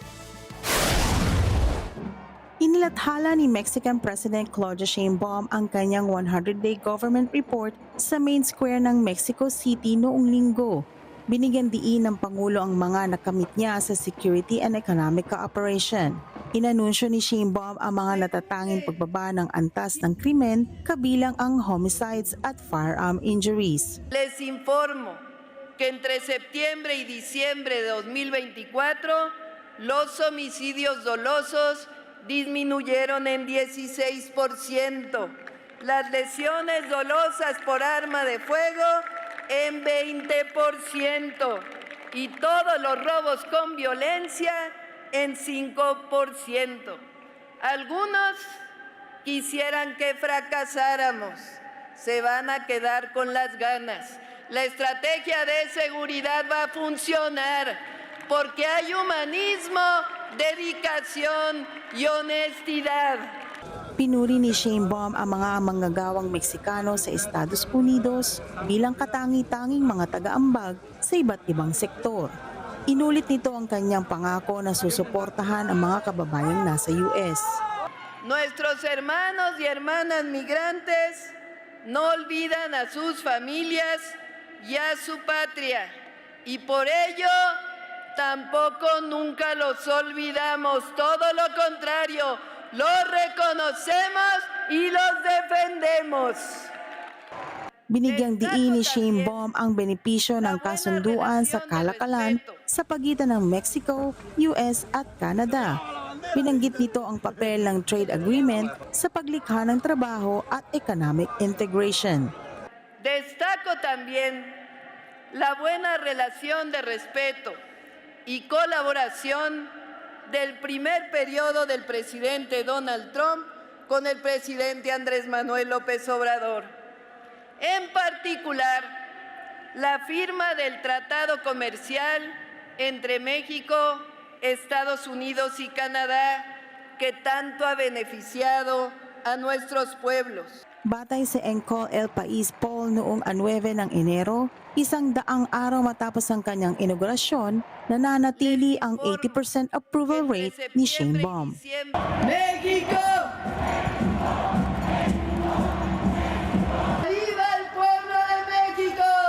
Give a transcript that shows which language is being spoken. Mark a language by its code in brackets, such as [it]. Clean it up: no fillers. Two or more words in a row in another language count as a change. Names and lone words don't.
[tl] Inilathala ni [en] Mexican President [tl] Claudia Sheinbaum ang kanyang [en] 100-day government report [tl] sa [en] main square [tl] ng Mexico City noong linggo. Binigyan diin ng Pangulo ang mga nakamit niya sa [en] security and economic cooperation. [tl] Inanunsyo ni Sheinbaum ang mga natatanging pagbaba ng antas ng krimen kabilang ang homicides at [en] firearm injuries. [es] Les informo que entre septiembre y diciembre de 2024 los homicidios dolosos disminuyeron en 16%, las lesiones dolosas por arma de fuego en 20% y todos los robos con violencia en 5%. Algunos quisieran que fracasáramos, se van a quedar con las ganas. La estrategia de seguridad va a funcionar porque hay humanismo, dedicación y honestidad. [tl] Pinuri ni Sheinbaum ang mga manggagawang Meksikano sa Estados Unidos bilang katangi-tanging mga taga-ambag sa iba't ibang sektor. Inulit nito ang kanyang pangako na susuportahan ang mga kababayang nasa US. [es] Nuestros hermanos y hermanas migrantes no olvidan a sus familias y a su patria, y por ello tampoco nunca los olvidamos, todo lo contrario, los reconocemos y los defendemos. [tl] Binigyang diin ni Sheinbaum ang benepisyo ng kasunduan sa kalakalan sa pagitan ng Mexico, US at Canada. Binanggit nito ang papel ng [en] trade agreement [tl] sa paglikha ng trabaho at [en] economic integration. [es] Destaco también la buena relación de respeto y colaboración del primer periodo del presidente Donald Trump con el presidente Andrés Manuel López Obrador. En particular, la firma del Tratado Comercial entre México, Estados Unidos y Canadá, que tanto ha beneficiado a nuestros pueblos. [tl] Batay sa Encol El País poll noong 9 ng Enero, 100 araw matapos ang kanyang inaugurasyon, nananatili ang 80% [en] approval rate [tl] ni Sheinbaum. [es] México! ¡Viva el pueblo de México!